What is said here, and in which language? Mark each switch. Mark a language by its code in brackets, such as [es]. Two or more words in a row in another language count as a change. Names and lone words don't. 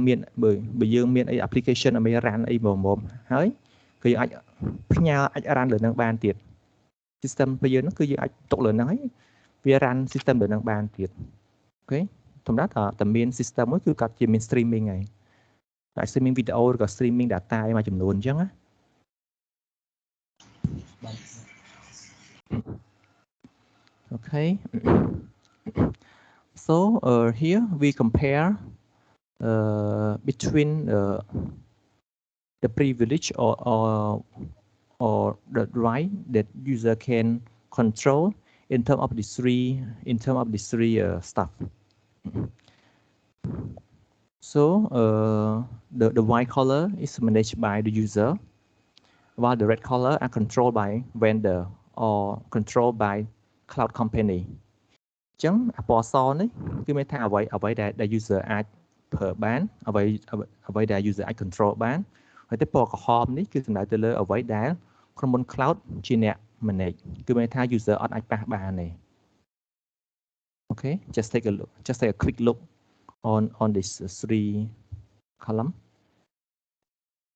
[km] មានអី application ឲ្យ run អីមុំហើយគឺយើងអាចផ្ញើអាច run លើនឹងបានទៀត system របស់យើងហ្នឹងគឺយើងអាចទុកលើនឹងហើយវា [en] run system [km] លើនឹងបានទៀតអូខេធម្មតាតែមាន system មួយគឺគាត់ជាមាន streaming ហើយតែ [en] streaming video [km] ឬក៏ [en] streaming data [km] ឯមួយចំនួនអញ្ចឹងណា [en] Okay, so here we compare between the privilege or the right that user can control in terms of the three stuff. So the white color is managed by the user, while the red color are controlled by vendor or controlled by cloud company [km] អញ្ចឹងអពណ៌សនេះគឺមានថាអ្វីដែល user អាចប្រើបានអ្វីដែល user អាច control បានហើយទៅពណ៌ក្រហមនេះគឺសំដៅទៅលើអ្វីដែលក្រុមហ៊ុន cloud ជាអ្នក manage គឺមានថា user អត់អាចប៉ះបានទេ [en] Okay, just take a quick look on this three column